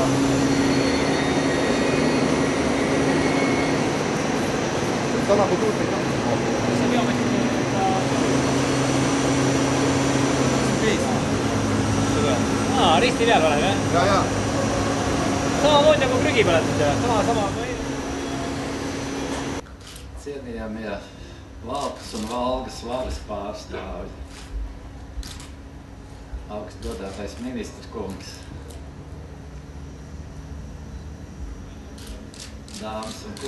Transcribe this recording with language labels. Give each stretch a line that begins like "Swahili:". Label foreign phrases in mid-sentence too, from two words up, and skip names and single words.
Latvian: Sanāk uz ūteni.
Estonian: Risti peal oled, jah?
Latvian: Jā.
Estonian: Samamoodi nagu prügi põletud, sama.
Latvian: Cienījamie Valkas un Valgas varas pārstāvji, augstgodātais ministrs kungs, dāmas un